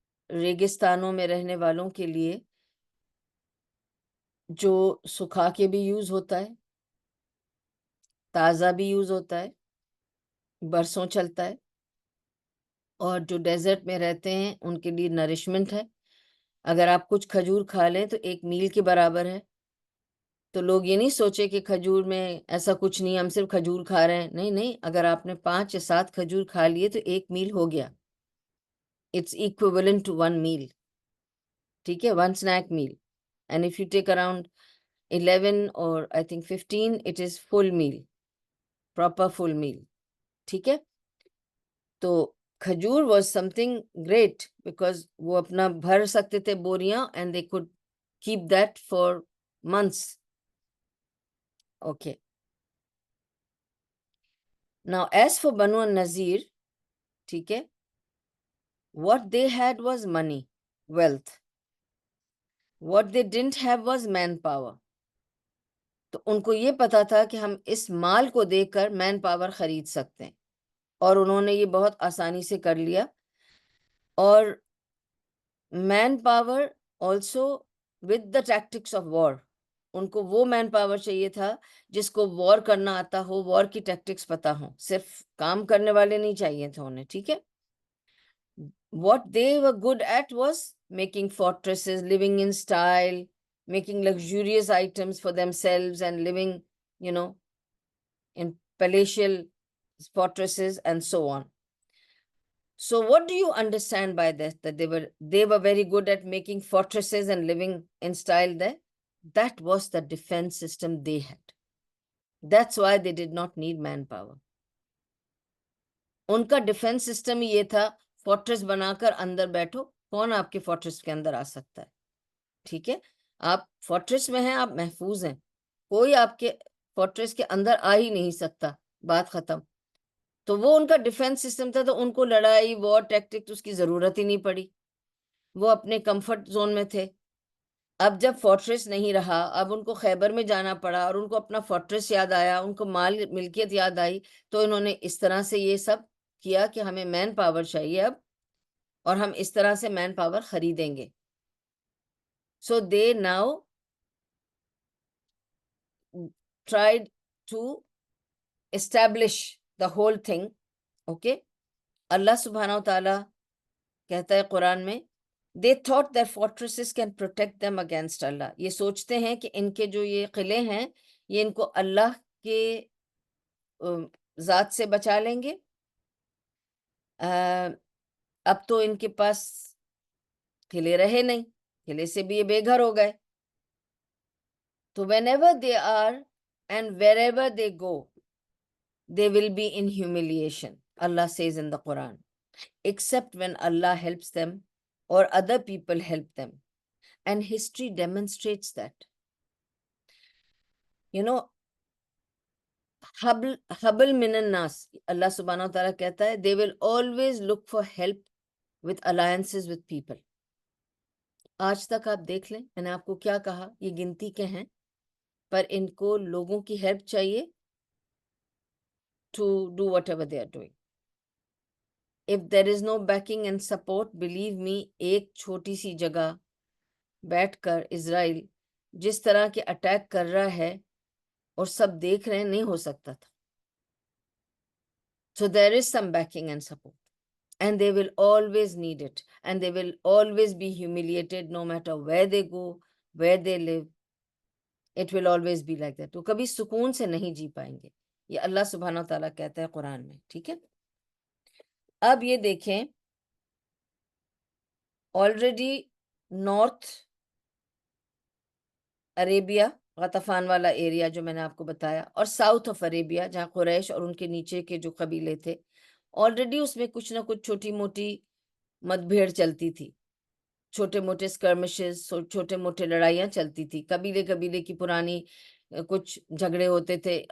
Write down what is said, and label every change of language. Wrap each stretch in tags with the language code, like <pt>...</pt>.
<ur>ریگستانوں میں رہنے والوں کے لیے، جو سکھا کے بھی یوز ہوتا ہے، تازہ بھی یوز ہوتا ہے، برسوں چلتا ہے، اور جو ڈیزرٹ میں رہتے ہیں ان کے لیے نرشمنٹ ہے. اگر آپ کچھ کھجور کھا لیں تو 1 میل کے برابر ہے. تو لوگ یہ نہیں سوچے کہ کھجور میں ایسا کچھ نہیں، ہم صرف کھجور کھا رہے ہیں. نہیں نہیں، اگر آپ نے 5 یا 7 کھجور کھا لیے تو 1 میل ہو گیا.</ur> <en>It's equivalent to 1 meal.</en> <ur>ٹھیک ہے،</ur> <en>1 snack meal. And if you take around 11 or I think 15, it is full meal, proper full meal. ٹھیک ہے، تو کھجور was something great because</en> <ur>وہ اپنا بھر سکتے تھے بوریاں،</ur> <en>And they could keep that for months. Okay. Now as for Banu an-Nazir,</en> <ur>ٹھیک ہے،</ur> <en>what they had was money, wealth. What they didn't have was manpower.</en> <ur>تو ان کو یہ پتا تھا کہ ہم اس مال کو دے کر مین پاور خرید سکتے ہیں، اور انہوں نے یہ بہت آسانی سے کر لیا.</ur> <en>اور manpower also with the tactics of war.</en> <ur>ان کو وہ مین پاور چاہیے تھا جس کو وار کرنا آتا ہو، وار کی ٹیکٹکس پتا ہو، صرف کام کرنے والے نہیں چاہیے تھے انہیں. ٹھیک ہے،</ur> <en>what they were good at was making fortresses, living in style, making luxurious items for themselves and living, you know, in palatial fortresses and so on. So what do you understand by this, that they were very good at making fortresses and living in style there? That was the defense system they had. That's why they did not need manpower.</en> <ur>ان کا ڈیفense system یہ تھا، fortress بنا کر اندر بیٹھو، کون آپ کے fortress کے اندر آ سکتا ہے؟ ٹھیک ہے، آپ فورٹریس میں ہیں، آپ محفوظ ہیں، کوئی آپ کے فورٹریس کے اندر آ ہی نہیں سکتا، بات ختم. تو وہ ان کا ڈیفense سسٹم تھا، تو ان کو لڑائی، وار ٹیکٹک اس کی ضرورت ہی نہیں پڑی، وہ اپنے کمفرٹ زون میں تھے. اب جب فورٹریس نہیں رہا، اب ان کو خیبر میں جانا پڑا، اور ان کو اپنا فورٹریس یاد آیا، ان کو مال ملکیت یاد آئی، تو انہوں نے اس طرح سے یہ سب کیا کہ ہمیں مین پاور چاہیے اب، اور ہم اس طرح سے مین پاور خریدیں گے.</ur> <en>So they now tried to establish the whole thing. Okay,</en> <ur>اللہ سبحانہ و تعالیٰ کہتا ہے قرآن میں،</ur> <en>they thought their fortresses can protect them against Allah.</en> <ur>یہ سوچتے ہیں کہ ان کے جو یہ قلعے ہیں یہ ان کو اللہ کے ذات سے بچا لیں گے. اب تو ان کے پاس قلعے رہے نہیں، قلعے سے بھی یہ بے گھر ہو گئے.</ur> <en>تو whenever they are and wherever they go, they will be in humiliation. Allah says in the Quran, except when Allah helps them or other people help them. And history demonstrates that. You know,</en> <ar>حبل من الناس،</ar> <ur>اللہ سبحانہ و تعالیٰ کہتا ہے</ur> <en>they will always look for help with alliances with people.</en> <ur>آج تک آپ دیکھ لیں، میں نے آپ کو کیا کہا، یہ گنتی کے ہیں، پر ان کو لوگوں کی ہیلپ چاہیے</ur> <en>to do whatever they are doing. If there is no backing and support, believe me,</en> <ur>ایک چھوٹی سی جگہ بیٹھ کر اسرائیل جس طرح کے اٹیک کر رہا ہے اور سب دیکھ رہے ہیں، نہیں ہو سکتا تھا.</ur> <en>So there is some backing and support. And they will always need it. And they will always be humiliated no matter where they go, where they live. It will always be like that.</en> <ur>تو کبھی سکون سے نہیں جی پائیں گے. یہ اللہ سبحانہ وتعالیٰ کہتا ہے قرآن میں. ٹھیک ہے. اب یہ دیکھیں، آلریڈی نارتھ عربیہ، غطفان والا ایریا جو میں نے آپ کو بتایا، اور ساؤتھ آف عربیہ جہاں قریش اور ان کے نیچے کے جو قبیلے تھے، آلریڈی اس میں کچھ نہ کچھ چھوٹی موٹی مت بھیڑ چلتی تھی، چھوٹے موٹے اسکرمشز، چھوٹے موٹے لڑائیاں چلتی تھی، قبیلے قبیلے کی پرانی کچھ جھگڑے ہوتے تھے.</ur>